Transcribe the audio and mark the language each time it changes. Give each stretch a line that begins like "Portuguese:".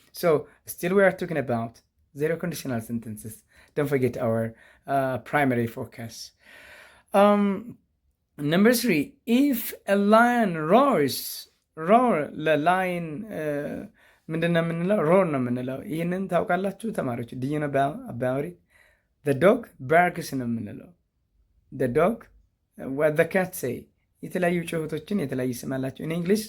English: So still we are talking about zero conditional sentences. Don't forget our primary focus. Number 3, if a lion roars,
Amharic: ለላይን ምንድነው የምንለው? ሮር ነው የምንለው። ይህንን ታውቃላችሁ ተማሪዎች?
English: do you know about it? the dog barks
Amharic: ነው የምንለው።
English: the dog what the cat say
Amharic: የተለያዩ ጩኸቶችን የተለያዩ ስም አላቸው
English: in English.